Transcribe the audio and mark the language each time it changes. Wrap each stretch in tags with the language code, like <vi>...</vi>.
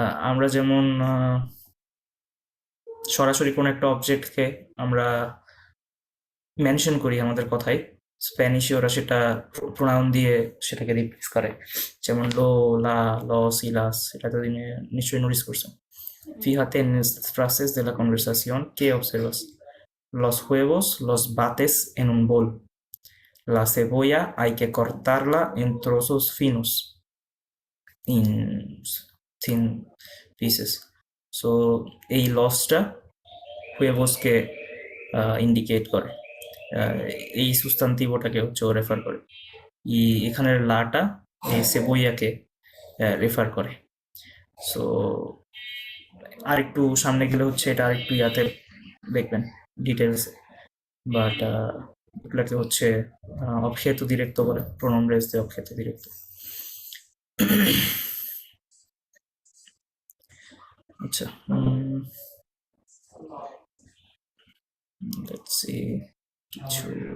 <bn>আমরা যেমন সরাসরি কোনো একটা অবজেক্টকে আমরা মেনশন করি আমাদের কথায়, স্প্যানিশে ওরা সেটা প্রোনাউন দিয়ে সেটাকে রিপ্লেস করে, যেমন লো, লা, লস y las, এটা তো নিশ্চয়ই নোটিস করছেন।</bn> <es>Fíjate en estas frases de la conversación que observas. Los huevos los bates en un bol. La cebolla hay que cortarla en trozos finos,</es> <en>in thin pieces.</en> <bn>So এই লসটা huevosকে indicate করে, এই সুস্তান্তিভটাকে হচ্ছে ও refer করে, এখানের লাটা এই সেবোইয়াকে refer করে। So আরেকটু সামনে গেলে হচ্ছে এটা আরেকটু ইয়াতে দেখবেন ডিটেলসে, বাট এগুলাকে হচ্ছে objeto directo বলে, pronombres de objeto directo. আচ্ছা,</bn> <en>let's see</en> <bn>কিছু</bn>